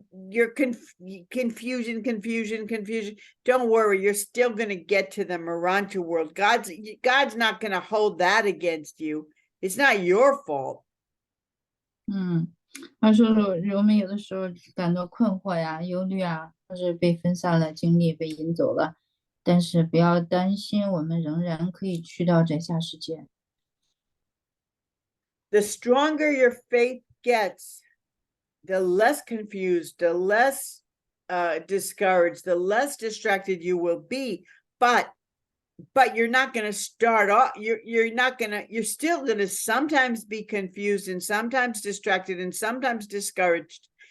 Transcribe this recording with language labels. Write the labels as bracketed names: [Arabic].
[English] You're confusion. Don't worry, you're still going to get to the Marancha world. God's not going to hold that against you. It's not your fault. [Chinese] 他说我们有的时候感到困惑呀、忧虑啊，或是被分散了精力，被引走了，但是不要担心，我们仍然可以去到在下世界。 [English] The stronger your faith gets, the less confused, the less discouraged, the less distracted you will be. But you're not going to start off. You're still going to sometimes be confused and sometimes distracted and sometimes discouraged.